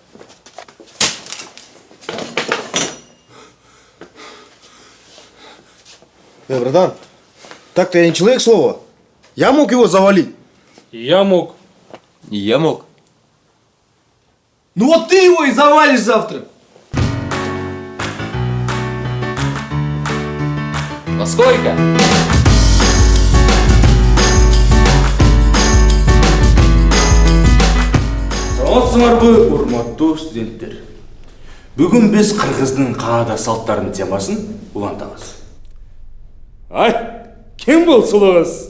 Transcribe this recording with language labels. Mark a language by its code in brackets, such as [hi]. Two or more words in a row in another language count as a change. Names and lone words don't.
[ru] Братан, так-то я не человек слова. Я мог его завалить. И я мог. И я мог. Ну вот ты его и завалишь завтра. Во сколько? [ky] Саламатсыңарбы, урматтуу студенттер. Бүгүн биз кыргыздын каада салттарынын темасын улантабыз. Ай, ким болсулуңуз?